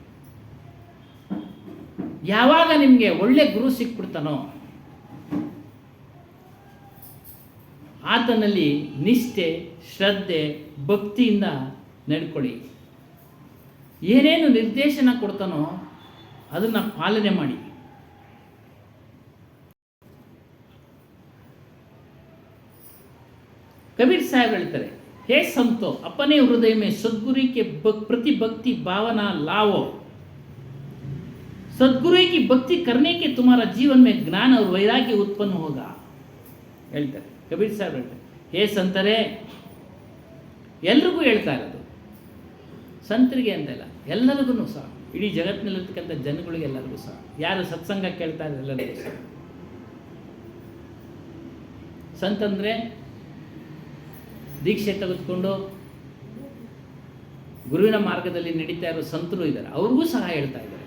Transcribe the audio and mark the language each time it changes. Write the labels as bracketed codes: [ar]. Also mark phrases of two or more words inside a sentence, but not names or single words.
[kn] ಯಾವಾಗ ನಿಮಗೆ ಒಳ್ಳೆ ಗುರು ಸಿಕ್ಬಿಡ್ತಾನೋ ಆತನಲ್ಲಿ ನಿಷ್ಠೆ, ಶ್ರದ್ಧೆ, ಭಕ್ತಿಯಿಂದ ನಡ್ಕೊಳ್ಳಿ. ಏನೇನು ನಿರ್ದೇಶನ ಕೊಡ್ತಾನೋ ಅದನ್ನು ಪಾಲನೆ ಮಾಡಿ. [hi] कबीर साहब ಹೇಳ್ತಾರೆ, हे संतो अपने हृदय में सदगुरु के प्रति भक्ति भावना लाओ. सदगुरु की भक्ति करने के तुम्हारा जीवन में ज्ञान और वैराग्य उत्पन्न होगा [kn] ಹೇಳ್ತಾರೆ ಕಬೀರ್ ಸಾಹೇಬ್ ಹೇಳ್ತಾರೆ. ಹೇ ಸಂತರೇ, ಎಲ್ರಿಗೂ ಹೇಳ್ತಾ ಇರೋದು, ಸಂತರಿಗೆ ಅಂತಲ್ಲ, ಎಲ್ಲರಿಗೂ ಸಹ, ಇಡೀ ಜಗತ್ತಿನಲ್ಲಿರ್ತಕ್ಕಂಥ ಜನಗಳಿಗೆ ಎಲ್ಲರಿಗೂ ಸಹ, ಯಾರು ಸತ್ಸಂಗ ಕೇಳ್ತಾ ಇದ್ದಾರೆ ಎಲ್ಲರಿಗೂ ಸಹ. ಸಂತಂದರೆ ದೀಕ್ಷೆ ತೆಗೆದುಕೊಂಡು ಗುರುವಿನ ಮಾರ್ಗದಲ್ಲಿ ನಡೀತಾ ಇರೋ ಸಂತರು ಇದ್ದಾರೆ, ಅವ್ರಿಗೂ ಸಹ ಹೇಳ್ತಾ ಇದ್ದಾರೆ.